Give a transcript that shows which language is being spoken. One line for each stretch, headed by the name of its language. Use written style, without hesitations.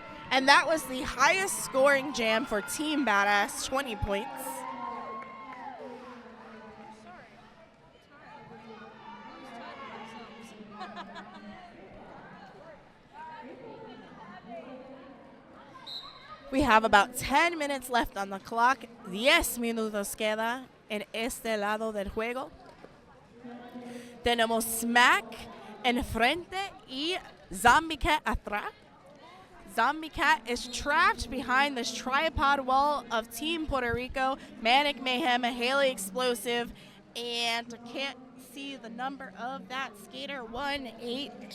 English: And that was the highest scoring jam for Team Badass, 20 points. We have about 10 minutes left on the clock.
Spanish: 10 minutos queda en este lado del juego. Tenemos Smack enfrente y Zombie Cat atrás.
English: Zombie Cat is trapped behind this tripod wall of Team Puerto Rico. Manic Mayhem, Haley Explosive, and I can't see the number of that skater. 1-8.